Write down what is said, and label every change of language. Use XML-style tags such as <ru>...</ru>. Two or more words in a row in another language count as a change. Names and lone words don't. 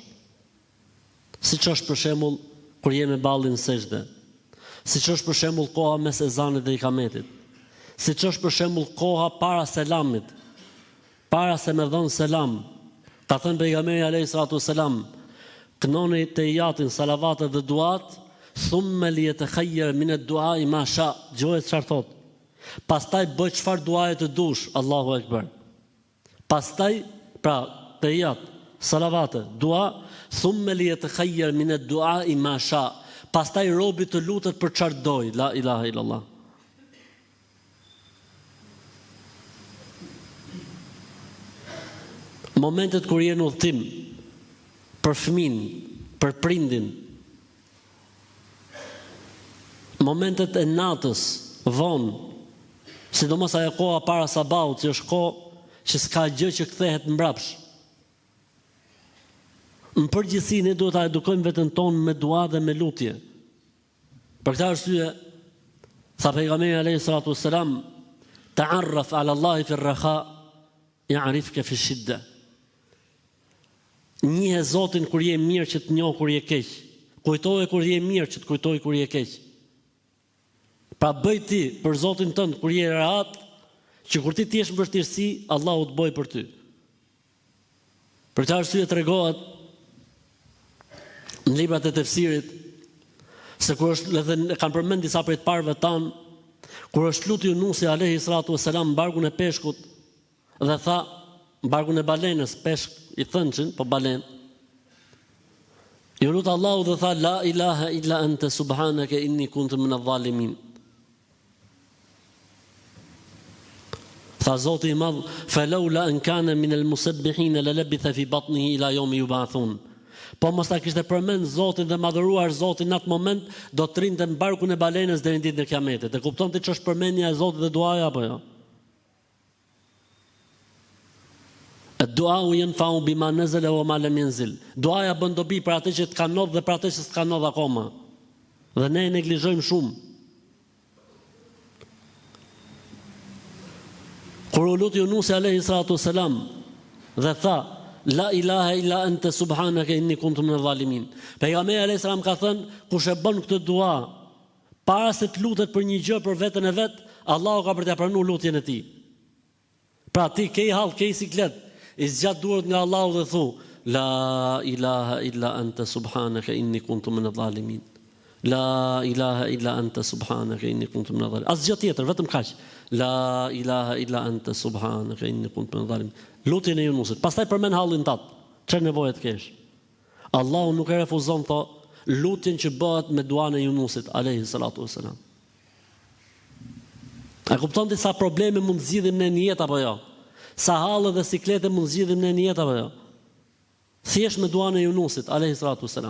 <sq>Siç është për shembull kur jemi ballin sejdë, siç është për shembull koha mes ezanit dhe ikametit, siç është për shembull koha para selamit, para se me dhon selam. Ka thënë pejgamberi</sq> <ar>عليه الصلاة والسلام,</ar> <sq>kënoni te jatin salavatet dhe duat,</sq> <ar>ثم ليتخير من الدعاء ما شاء.</ar> <sq>Gjohet çfarë thot? Pastaj bëj çfarë duaje të dush,</sq> <ar>الله أكبر.</ar> <sq>Pastaj, pra, te jat, salavate, dua,</sq> <ar>ثم ليتخير من الدعاء ما شاء.</ar> <sq>Pastaj robi të lutet për çfarë doj,</sq> <ar>لا إله إلا الله.</ar> <sq>Momentet kur je në udhtim për fëmin, për prindin, momentet e natës, vonë, sidomos ajo koha para sabahut, që është kohë që s'ka gjë që kthehet mbrapsh. Në përgjithësi ne duhet ta edukojmë veten tonë me dua dhe me lutje. Për këtë arsye, tha pejgamberi</sq> <ar>عليه الصلاة والسلام, تعرف على الله في الرخاء يعرفك في الشدة.</ar> <sq>Njihe Zotin kur je mirë që të njoh kur je keq. Kujtoje kur je mirë që të kujtoj kur je keq. Pra bëj ti për Zotin tënd kur je rahat, që kur ti jesh në vështirësi, Allahu të bëj për ty. Për këtë arsye tregohet në librat e tefsirit se kur është, edhe kanë përmend disa prej të parëve tan, kur është lutur Yunusi</sq> <ar>عليه الصلاة والسلام</ar> <sq>barkun e peshkut dhe tha, barkun e balenës, peshk i thënçin, po balen. Ju lut Allahu dhe tha,</sq> <ar>لا إله إلا أنت سبحانك إني كنت من الظالمين.</ar> <sq>Tha Zoti i madh,</sq> <ar>فلولا أن كان من المسبحين للبث في بطنه إلى يوم يبعثون.</ar> <sq>Po mos ta kishte përmend Zotin dhe madhëruar Zotin në atë moment, do të rrinte në barkun e balenës deri në ditën e Kiametit. E kuptonte ç'është përmendja e Zotit dhe duaja apo jo?</sq> <ar>الدعاء ينفع بما نزل وما لم ينزل.</ar> <sq>Duaja bën dobi për atë që të ka ndodhur dhe për atë që s'ka ndodhur akoma. Dhe ne e neglizhojmë shumë. Kur u lut Yunusi</sq> <ar>عليه الصلاة والسلام</ar> <sq>dhe tha,</sq> <ar>لا إله إلا أنت سبحانك إني كنت من الظالمين.</ar> <sq>Pejgamberi</sq> <ar>عليه السلام</ar> <sq>ka thënë, kush e bën këtë dua para se të lutet për një gjë për veten e vet, Allahu ka për t'ia pranuar lutjen e tij. Pra ti ke hall, ke siklet, i zgjat duart nga Allahu dhe thu,</sq> <ar>لا إله إلا أنت سبحانك إني كنت من الظالمين. لا إله إلا أنت سبحانك إني كنت من الظالمين.</ar> <sq>Asgjë tjetër, vetëm kaq.</sq> <ar>لا إله إلا أنت سبحانك إني كنت من الظالمين.</ar> <sq>Lutjen e Yunusit. Pastaj përmend hallin tat. Çfarë nevoje të kesh? Allahu nuk e refuzon tho lutjen që bëhet me duan e Yunusit</sq> <ar>عليه الصلاة والسلام.</ar> <sq>A kupton disa probleme mund zgjidhim në jetë apo jo? Sa hallë dhe siklete mund zgjidhim në jetë apo jo? Thjesht me duan e Yunusit</sq> <ar>عليه الصلاة والسلام.</ar>